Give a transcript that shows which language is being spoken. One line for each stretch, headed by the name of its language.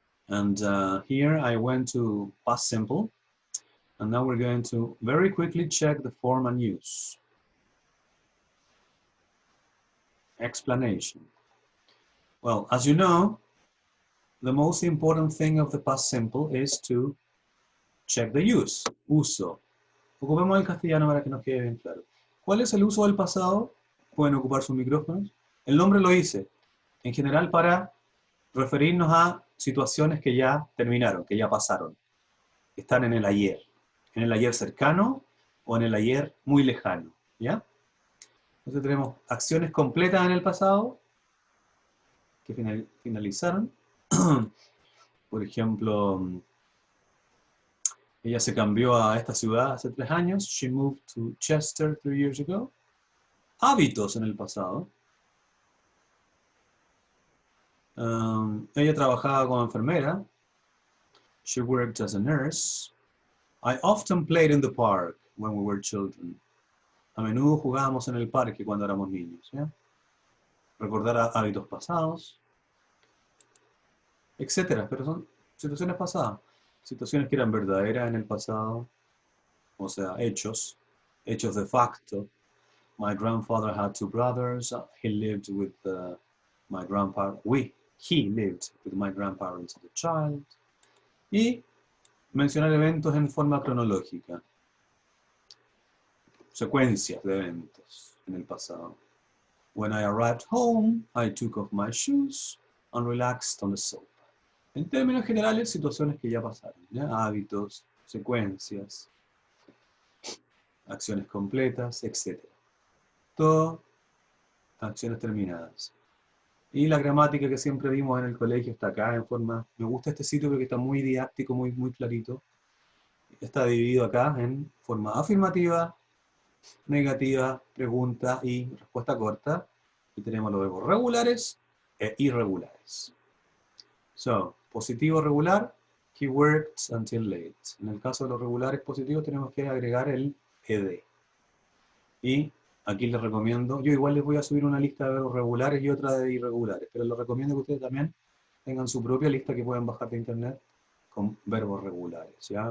English: And here I went to past simple, and now we're going to very quickly check the form and use. Explanation. Well, as you know, the most important thing of the past simple is to check the use, uso.
Spanish: Ocupemos el castellano para que nos quede bien claro. ¿Cuál es el uso del pasado? Pueden ocupar sus micrófonos. El nombre lo hice, en general para referirnos a situaciones que ya terminaron, que ya pasaron, que están en el ayer cercano o en el ayer muy lejano, ¿ya? Entonces tenemos acciones completas en el pasado que finalizaron. Por ejemplo, ella se cambió a esta ciudad hace 3 años.
English: She moved to Chester 3 years ago.
Spanish: Hábitos en el pasado. Ella trabajaba como enfermera.
English: She worked as a nurse. I often played in the park when we were children.
Spanish: A menudo jugábamos en el parque cuando éramos niños, ¿ya? Recordar hábitos pasados, etcétera, pero son situaciones pasadas, situaciones que eran verdaderas en el pasado, o sea, hechos de facto.
English: My grandfather had 2 brothers. He lived with my grandparents. He lived with my grandparents as a child.
Spanish: Y mencionar eventos en forma cronológica. Secuencias de eventos en el pasado.
English: When I arrived home, I took off my shoes and relaxed on the sofa.
Spanish: En términos generales, situaciones que ya pasaron, ¿ya? Hábitos, secuencias, acciones completas, etc. Todo acciones terminadas. Y la gramática que siempre vimos en el colegio está acá en forma... Me gusta este sitio porque está muy didáctico, muy clarito. Está dividido acá en forma afirmativa, negativa, pregunta y respuesta corta. Y tenemos los verbos regulares e irregulares.
English: So,
Spanish: positivo regular,
English: he worked until late.
Spanish: En el caso de los regulares positivos tenemos que agregar el ed. Y aquí les recomiendo, yo igual les voy a subir una lista de verbos regulares y otra de irregulares, pero les recomiendo que ustedes también tengan su propia lista que pueden bajar de internet con verbos regulares, ¿ya?